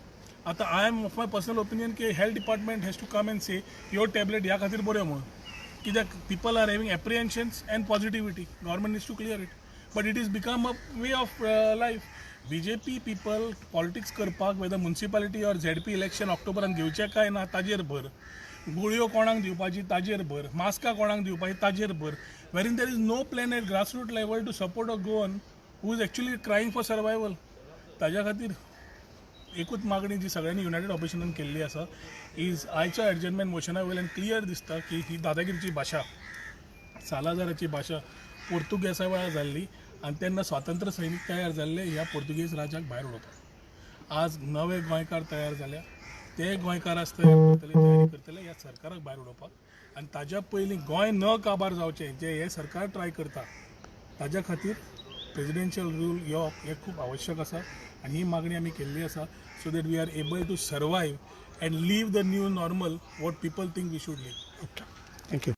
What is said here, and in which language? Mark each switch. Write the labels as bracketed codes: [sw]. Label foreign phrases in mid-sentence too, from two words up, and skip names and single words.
[en] आता I am of my personal opinion की health department has to come and say your tablet [kok] ह्या खातीर बऱ्यो म्हणून. [en] कित्याक people are having apprehensions and positivity. Government needs to clear it. But it has become a way of life. BJP people politics करपाक whether municipality or ZP election [kok] ऑक्टोबरान घेवचें काय ना ताजेर भर. गुळयो कोणाक दिवपाची ताजेर भर. मास्कां कोणाक दिवपाची ताजेर भर. [en] Wherein there is no plan at grassroots level to support a Goan who is actually crying for survival. [kok] ताज्या खातीर एकूच मागणी जी सगळ्यांनी युनायटेड ऑपोजिशनान केल्ली आसा इज आयच्या एडजमेंट मोशना वयल्यान क्लियर दिसता की ही दादागिरीची भाशा सालाजाराची भाशा पोर्तुगेजा वेळार जाल्ली आनी तेन्ना स्वातंत्र्य सैनीक तयार जाल्ले ह्या पोर्तुगेज राजाक भायर उडोवपाक. आज नवे गोंयकार तयार जाल्या ते गोंयकाराच तयार करतले तयारी करतले ह्या सरकाराक भायर उडोवपाक आनी ताज्या पयलीं गोंय न काबार जावचें जे हे सरकार ट्राय करता ताज्या खातीर [en] presidential rule [kok] यो हे खूब आवश्यक आसा आनी ही मागणी आमी केल्ली आसा [en] so that we are able to survive and live the new normal what people think we should live. थँक्यू.